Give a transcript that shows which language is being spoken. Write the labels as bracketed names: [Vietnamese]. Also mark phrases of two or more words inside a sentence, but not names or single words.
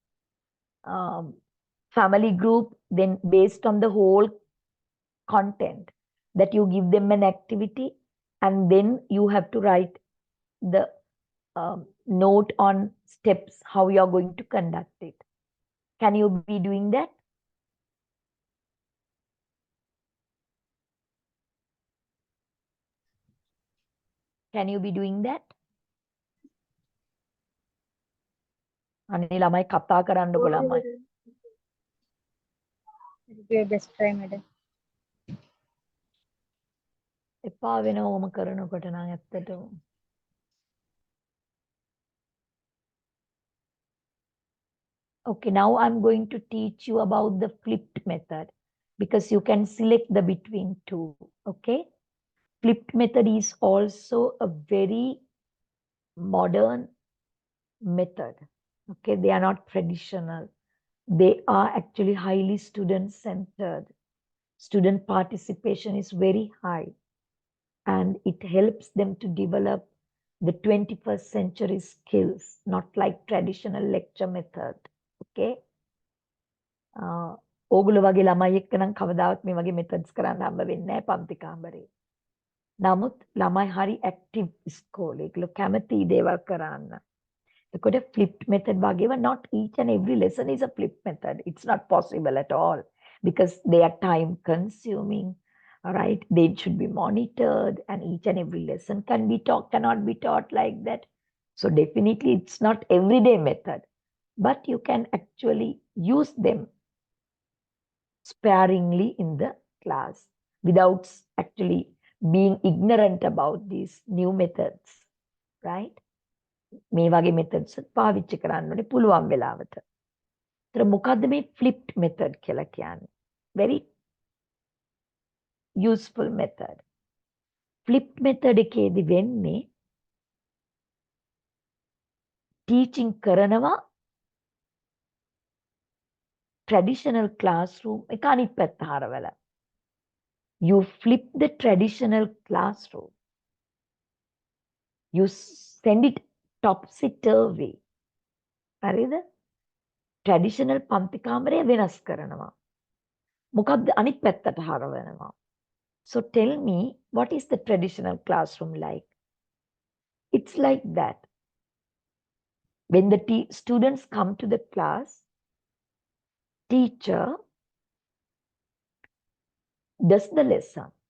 [English] family group, then based on the whole content that you give them an activity, and then you have to write the note on steps how you are going to conduct it. Can you be doing that? Can you be doing that? [Sinhala] අනේ ළමයි කතා කරන්නකො ළමයි. [English] Do your best try, madam. [Sinhala] එපා වෙනවම කරනකොට නම් ඇත්තටම. [English] Okay, now I'm going to teach you about the flipped method because you can select the between two. Okay, flipped method is also a very modern method. Okay, they are not traditional. They are actually highly student centered. Student participation is very high and it helps them to develop the 21st century skills, not like traditional lecture method. Okay. [Sinhala] ඕගොල්ලෝ වගේ ළමයි එක්ක නම් කවදාවත් මේ වගේ මෙතඩ්ස් කරන්න හම්බ වෙන්නේ නැහැ පන්ති කාමරේ. නමුත් ළමයි හරි ඇක්ටිව් ඉස්කෝලේ. ඒගොල්ලෝ කැමති දේවල් කරන්න. එතකොට [English] flipped method වගේව not each and every lesson is a flipped method. It's not possible at all because they are time consuming. All right, they should be monitored and each and every lesson cannot be taught like that. So definitely it's not everyday method, but you can actually use them sparingly in the class without actually being ignorant about these new methods, right? [Sinhala] මේ වගේ methods පාවිච්චි කරන්න ඕනේ පුළුවන් වෙලාවට. ඒතර මොකද්ද මේ flipped method කියලා කියන්නේ? [English] Very useful method. Flipped method [Sinhala] එකේදී වෙන්නේ teaching කරනවා [English] traditional classroom [Sinhala] එක අනිත් පැත්ත හරවලා. [English] You flip the traditional classroom. You send it topsy-turvy. [Sinhala] හරිද? traditional පන්ති කාමරය වෙනස් කරනවා. මොකක්ද අනිත් පැත්තට හරවනවා. [English] So tell me, what is the traditional classroom like? It's like that. When the students come to the class, teacher does the lesson.